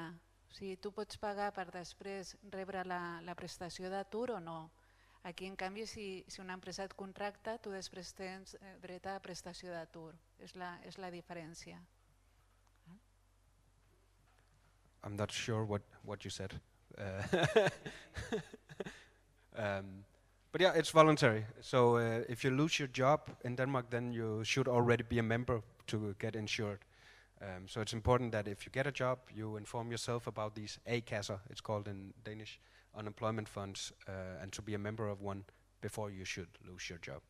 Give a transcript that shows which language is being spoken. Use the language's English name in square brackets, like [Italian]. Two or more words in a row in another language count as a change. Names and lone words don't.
[Catalan] O sigui, tu pots pagar per després rebre la prestació d'atur o no. Aquí, en canvi, si una empresa et contracta, tu després tens dret a prestació d'atur. És la diferència. [English] I'm not sure what you said. But yeah, it's voluntary. So if you lose your job in Denmark, then you should already be a member to get insured. So it's important that if you get a job, you inform yourself about these A-kasser, it's called in Danish, unemployment funds, and to be a member of one before you should lose your job.